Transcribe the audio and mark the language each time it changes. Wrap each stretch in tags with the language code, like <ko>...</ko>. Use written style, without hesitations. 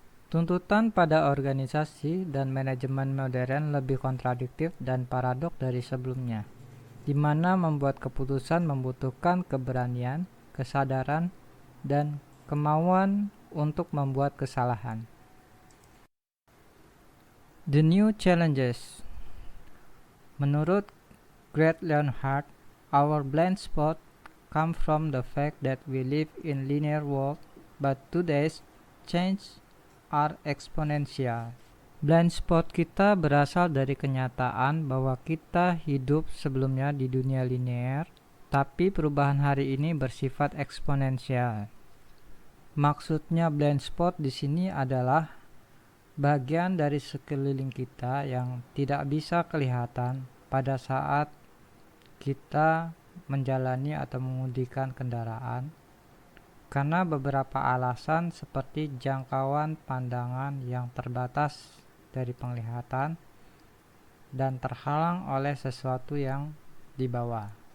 <id>Tuntutan pada organisasi dan manajemen modern lebih kontradiktif dan paradok dari sebelumnya, di mana membuat keputusan membutuhkan keberanian, kesadaran, dan kemauan untuk membuat kesalahan.</id> <en>The new challenges.</en> <id>Menurut</id> <en>Great Leonhardt, our blind spot come from the fact that we live in linear world, but today's change are exponential.</en> <id>Blind spot kita berasal dari kenyataan bahwa kita hidup sebelumnya di dunia linear, tapi perubahan hari ini bersifat eksponensial. Maksudnya blind spot di sini adalah bagian dari sekeliling kita yang tidak bisa kelihatan pada saat kita menjalani atau mengemudikan kendaraan, karena beberapa alasan seperti jangkauan pandangan yang terbatas dari penglihatan dan terhalang oleh sesuatu yang di bawah.</id>